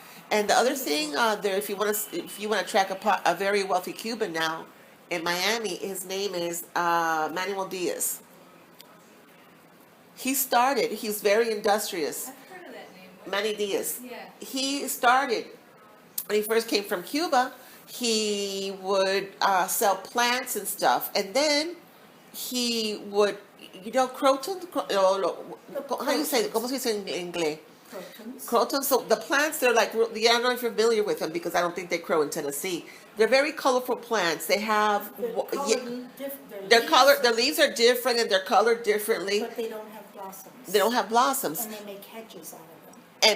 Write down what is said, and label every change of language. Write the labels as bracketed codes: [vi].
[en] And the other thing there, if you want to track a very wealthy Cuban now in Miami, his name is Manuel Diaz. He's very industrious. I've heard of that name. Manny Diaz. Yeah. He started, when he first came from Cuba, he would sell plants and stuff. And then he would, croton, how do you say it? [es] ¿Cómo se dice en inglés? [en] Crotons. Croton. So the plants, they're like, I don't know if you're familiar with them because I don't think they grow in Tennessee. They're very colorful plants. They have, They're colored their color, the leaves are different and they're colored differently. But they don't have blossoms. They don't have blossoms. And they make hedges out of them.